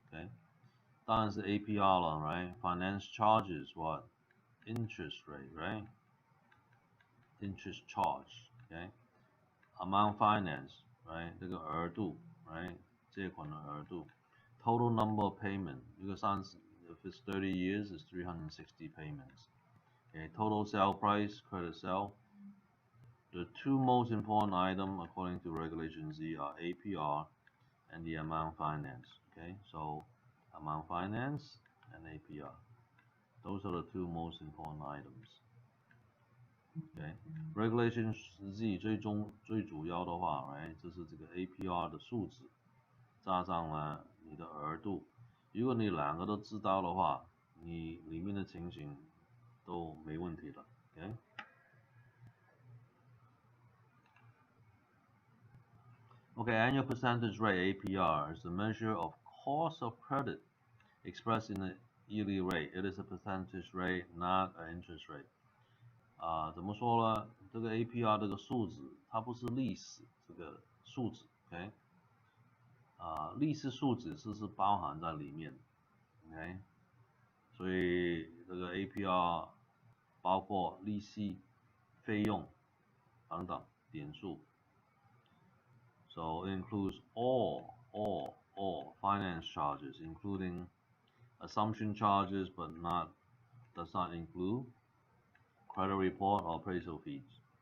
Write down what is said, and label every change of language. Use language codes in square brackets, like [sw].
[zh] OK， 当然是 APR 了 ，right？ [en] Finance charges what? Interest rate, right? Interest charge, okay? Amount finance, right? [zh] 这个额度 right? 借款的额度 [en] Total number of payment 一个if it's 30 years, it's 360 payments. Okay, total sale price, credit sale. The two most important items according to Regulation Z are APR and the amount finance. Okay, so amount finance and APR. Those are the two most important items. [zh] Okay, Regulation Z 最主要的话 ，right， 就是这个 APR 的数值，加上了你的额度。如果你两个都知道的话，你里面的情形都没问题的。 [en] Okay. Okay, annual percentage rate APR is a measure of cost of credit expressed in a yearly rate. It is a percentage rate, not an interest rate. [zh] 怎么说呢？这个 APR 这个数值，它不是历史这个数值 ，OK？历史数值是包含在里面 ，OK？所以这个 APR 包括利息、费用等等点数。 [en] So it includes all finance charges, including assumption charges, but does not include credit report or appraisal fees.